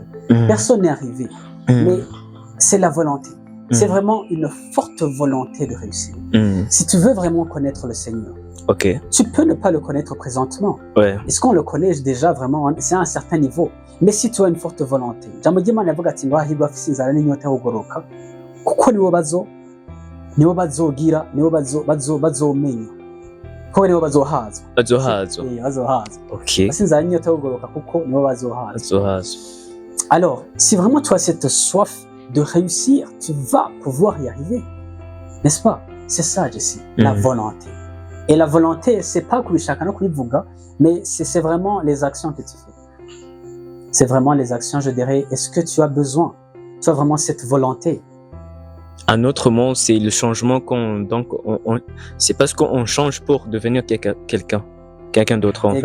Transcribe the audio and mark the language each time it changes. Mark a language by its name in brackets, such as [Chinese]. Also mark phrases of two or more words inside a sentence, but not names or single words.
[French] Personne n'est arrivé, mais c'est la volonté. C'est vraiment une forte volonté de réussir. Si tu veux vraiment connaître le Seigneur, tu peux ne pas le connaître présentement. Est-ce qu'on le connaît déjà vraiment? C'est à un certain niveau. Mais si tu as une forte volonté, [Rundi] nibo bazogira, nibo bazomenya, kuko nibo bazohazwa. Basinzara n'inyota yo kugoroka kuko nibo bazohazwa. [French] Alors, si vraiment tu as cette soif de réussir, tu vas pouvoir y arriver. N'est-ce pas? C'est ça, Jesse, la volonté. Et la volonté, c'est pas [Rundi] kubishaka no kubivuga, [French] mais c'est vraiment les actions que tu fais. C'est vraiment les actions, je dirais, est-ce que tu as besoin? Tu as vraiment cette volonté? Un autre mot, c'est le changement c'est parce qu'on change pour devenir quelqu'un d'autre en fait.